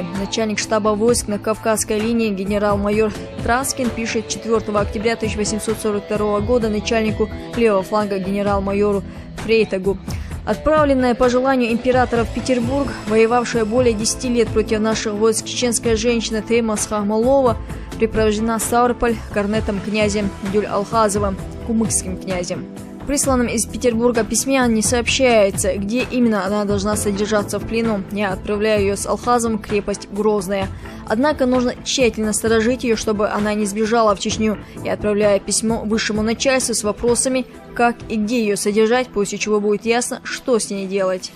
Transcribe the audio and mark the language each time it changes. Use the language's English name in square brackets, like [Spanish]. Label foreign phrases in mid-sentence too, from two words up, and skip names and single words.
[Russian] Начальник штаба войск на Кавказской линии генерал-майор Траскин пишет 4 октября 1842 года начальнику левого фланга генерал-майору Фрейтагу: «Отправленная по желанию императора в Петербург, воевавшая более 10 лет против наших войск чеченская женщина Теймасха Малова, припровождена в Ставрополь корнетом князем Дюль-Алхазовым, кумыкским князем». В присланном из Петербурга письме не сообщается, где именно она должна содержаться в плену. Я отправляю ее с Алхазом в крепость Грозная. Однако нужно тщательно сторожить ее, чтобы она не сбежала в Чечню. Я отправляю письмо высшему начальству с вопросами, как и где ее содержать, после чего будет ясно, что с ней делать.